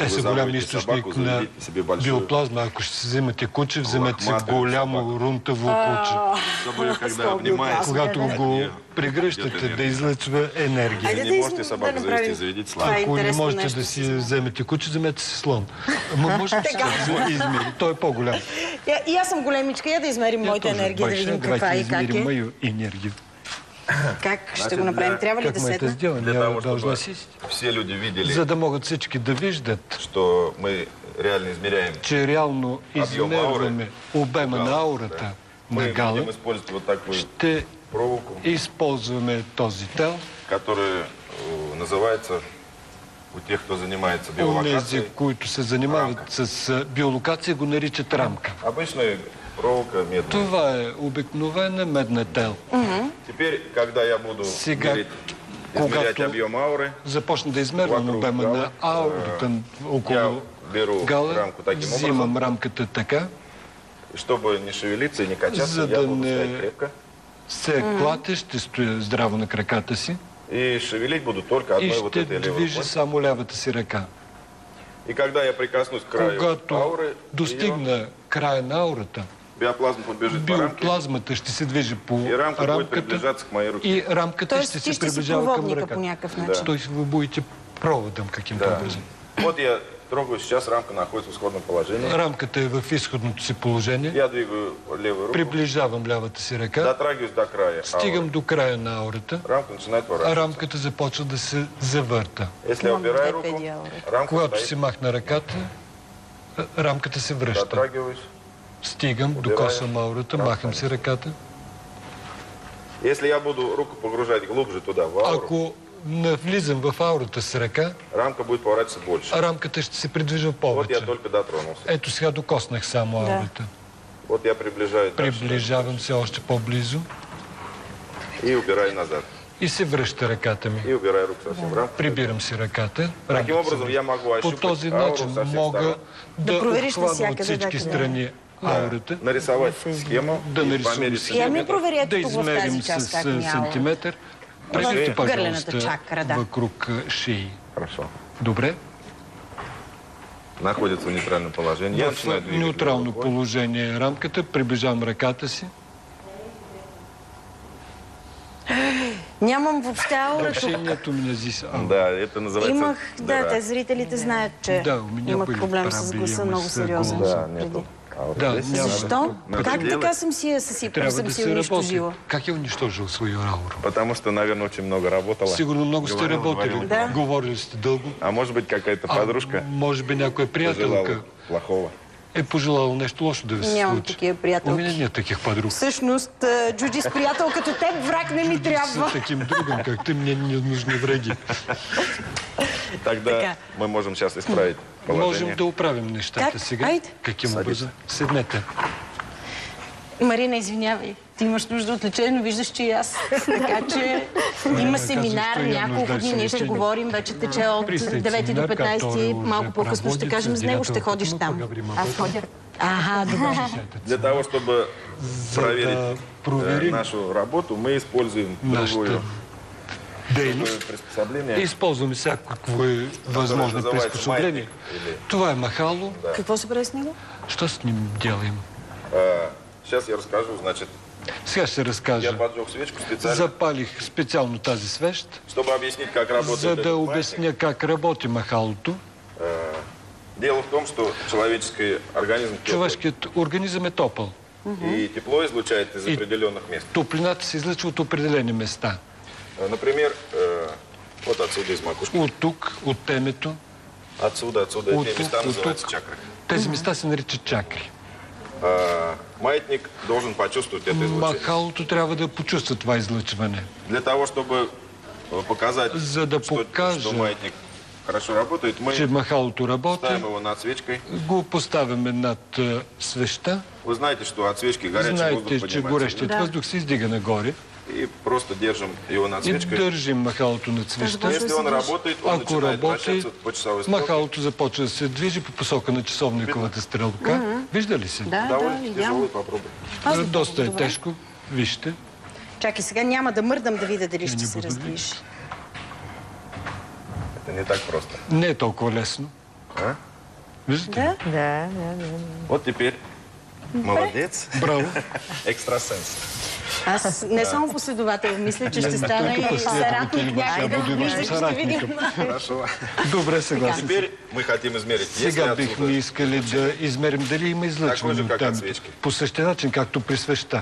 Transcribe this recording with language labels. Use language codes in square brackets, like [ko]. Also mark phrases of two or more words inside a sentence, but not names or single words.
[bg] те [ru] вы [bg] са голям [ru] заводите [bg] източник [ru] собаку, на заведите себе большую биоплазма. [bg] Ако ще си вземете куче, вземете си голямо рунтаво куче. [ru] собаку, когда обнимаете, [bg] Когато го прегръщате, да излъчва енергия. [ru] если не можете собаку завести, заведите слон. [bg] Ако не можете да си вземете куче, вземете си слон. Може да се измери. Той е по-голям. И аз съм големичка, я да измерим моята енергия, да видим каква и как е. [ru] Мою енергия. [bg] Как ще го направим? Трябва ли Как да ме седна? [ru] сделам? Для Я того, должна чтобы сесть. все люди видели, [bg] За да могат всички да виждат, [ru] что мы реально измеряем. [bg] че реално измерваме обема на аурата на [ru] Мы Гала, будем использовать вот такую [bg] ще [ru] проволоку, [bg] използваме този тел. [ru] которая называется, у тех, кто занимается [bg] Онези, [ru] биолокацией, [bg] които се занимават с биолокация, го наричат рамка. [ru] обычная проволока медная. [bg] Това е обикновена медна тел. [ru] Теперь, когда я буду [bg] Сега, [ru] измерять [bg] когато [ru] объем ауры, [bg] започна да измервам [ru] вокруг [bg] обема Гала, на аурата [ru] я [bg] около [ru] беру [bg] Гала, [ru] рамку таким [bg] взимам [ru] образом, [bg] рамката така, [ru] чтобы не шевелиться и не качаться, [bg] за [ru] я [bg] да [ru] буду [bg] не [ru] стоять крепко. [bg] се клате, ще стоя здраво на краката си [ru] И шевелить буду только [bg] и [ru] одной вот [bg] ще [ru] этой левой [bg] движа [ru] рукой. [bg] само лявата си ръка. [ru] И когда я прикоснусь к краю [bg] Когато [ru] ауры, [bg] достигна края на аурата, [ru] биоплазма побежит по рамке, [bg] биоплазмата ще се движи по [ru] и рамка будет [bg] рамката [ru] приближаться к моей руке. [bg] и рамката Тоест ще ти се ще си приближава към проводника по ръката. някакъв начин. Той ви [ru] будете проводом каким-то [bg] Да. [ru] образом. Вот я трогаю, сейчас рамка находится в исходном положении. [bg] Рамката е в изходното си положение. [ru] Я двигаю левую руку, [bg] Приближавам лявата си ръка, [ru] дотрагиваюсь до края [bg] стигам [ru] ауры. [bg] до края на аурата, [ru] Рамка начинает [bg] а [ru] поворачиваться. [bg] рамката започва да се завърта. [ru] Если я убираю руку, Две ауры. рамка [bg] Когато си [ru] стоит, [bg] махна ръката, рамката се връща. [ru] дотрагиваюсь. [bg] Стигам, докосвам аурата, махам си ръката. [ru] Если я буду руку погружать глубже туда, в ауру, [bg] Ако навлизам в аурата с ръка, [ru] рамка будет поворачиваться больше. [bg] а рамката ще се придвижва [ru] Вот я [bg] повече. [ru] только дотронулся. [bg] Ето сега докоснах само аурата. [ru] Вот я приближаюсь дальше [bg] Приближавам се още по-близо [ru] и убираю назад. [bg] и се връща ръката ми. [ru] И убираю руку совсем в рамку. [bg] Прибирам си ръката. [ru] Таким [bg] рамката се [ru] образом, я могу [bg] По [ru] ощупать [bg] този [ru] ауру [bg] начин [ru] со всех [bg] мога [ru] сторон, [bg] да провериш обхвана от навсякъде, всички да. страни аурата, [ru] нарисовать схему [bg] да [ru] и [bg] нарисувам [ru] померить [bg] схема, Ами проверете да тук в тази измерим част с как няма. сантиметър. В Правете, гърлената [ru] пожалуйста, [bg] чакра, да. [ru] вокруг шеи. Хорошо. [bg] Добре? [ru] Находится в нейтральном положении. Я начинаю [bg] В [ru] двигать [bg] неутрално [ru] рукой. [bg] положение е рамката, приближавам ръката си. Нямам въобще аура тук. Общението ми назис. [ru] Да, это называется... [bg] Имах, да, [ru] дыра. [bg] те зрителите знаят, че Да, [ru] у меня [bg] имах [ru] были [bg] проблем с [ru] проблемы [bg] гласа много [ru] с [bg] сериозен. гласа. Да, [ru] нету. ауры. [bg] Да, [ru] Здесь [bg] няма. Защо? [ru] Надо [bg] Как [ru] делать. [bg] така съм си я съсипала, Трябва съм да си се я работи. унищожила? Как е унищожил [ru] свою ауру? Потому что, наверное, очень много работала. [bg] Сигурно много сте работили. Да. Говорили сте дълго. [ru] А может быть, какая-то подружка [bg] Може би някоя приятелка [ru] пожелала плохого. [bg] е пожелала нещо лошо да ви се Нямам случи. такива приятелки. [ru] У меня нет таких подруг. [bg] Всъщност, Джуджи, с приятел като теб враг не ми трябва. [ru] С таким другом, как ты, мне не нужны враги. Тогда [bg] Така. [ru] мы можем сейчас исправить [bg] Можем [ru] положение. [bg] да оправим нещата Как? сега. Айде. [ru] Каким Садись. образом? [bg] Седнете. Марина, извинявай. Ти имаш нужда от лечение, но виждаш, че и аз. Така че има семинар, казваш, че няколко нуждаеш дни, се ние ще лечение. говорим, вече тече от Пристай 9 до [ru] семинар, [bg] 15, [ru] который [bg] малко [ru] уже [bg] по-късно ще [ru] проводится, [bg] кажем с него, ще [ru] директор [bg] ходиш [ru] Кутунов, [bg] там. [ru] поговорим об [bg] Аз [ru] этом. [bg] ходя. Ага, добре. [ru] Для того, чтобы проверить [bg] проверим [ru] нашу работу, мы используем [bg] нашата [ru] другое [bg] дейност. [ru] приспособление. [bg] Използваме всякакво възможно [ru] называется [bg] приспособление. [ru] маятник или- [bg] Това е махало. Какво се прави с него? [ru] Що с ним делаем? Сейчас я расскажу. Значит, [bg] Сега ще [ru] я [bg] разкажа. [ru] поджег свечку специально, [bg] Запалих специално тази свещ, [ru] чтобы объяснить, как работает [bg] за [ru] этот [bg] да [ru] маятник. [bg] обясня как работи махалото. [ru] Дело в том, что человеческий организм теплый, [bg] Човешкият организъм е топъл. [ru] и тепло излучает из [bg] И- [ru] определенных мест. [bg] Топлината се излъчва от определени места. [ru] Например, вот отсюда из макушки. [bg] От тук, от темето. [ru] Отсюда. [bg] От [ru] Эти [bg] тук, [ru] места [bg] от [ru] называются [bg] тук. [ru] чакры. [bg] Тези места се наричат чакри. [ru] Маятник должен почувствовать это излучение. [bg] Махалото трябва да почувства това излъчване. [ru] Для того, чтобы показать, [bg] За да [ru] что [bg] покажа, [ru] маятник хорошо работает, [bg] че [ru] мы [bg] махалото работи, [ru] ставим его над свечкой. [bg] го поставяме над свеща. [ru] Вы знаете, что от свечки горячий воздух [bg] Знаете, че [ru] поднимается. [bg] горещият въздух се издига нагоре. [ru] и просто держим его над свечкой. [bg] И държим махалото над свеща. [ru] Если он работает, он [bg] Ако [ru] начинает [bg] работи, [ru] вращаться по часовой стрелке. [bg] махалото започва да се движи по посока на часовниковата стрелка. Виждали си? [ru] Довольно [bg] видям. [ru] тяжелый, попробуй. [bg] Доста е тежко. Вижте. Чакай, сега няма да мърдам да видя дали ще се раздвижи. [ru] Это не так просто. [bg] Не е толкова лесно. А? Виждате? Да. [ru] Вот теперь молодец. [bg] Браво. Екстрасенс. Аз не само последовател, мисля, че ще стана и съратник някъде. Виждаш, ще видим. [ru] Хорошо. [bg] Добре, съгласен. [ru] Теперь мы хотим измерить. [bg] Сега бихме искали да измерим дали има излъчване от там. [ru] свечки. [bg] По същия начин, както при свеща.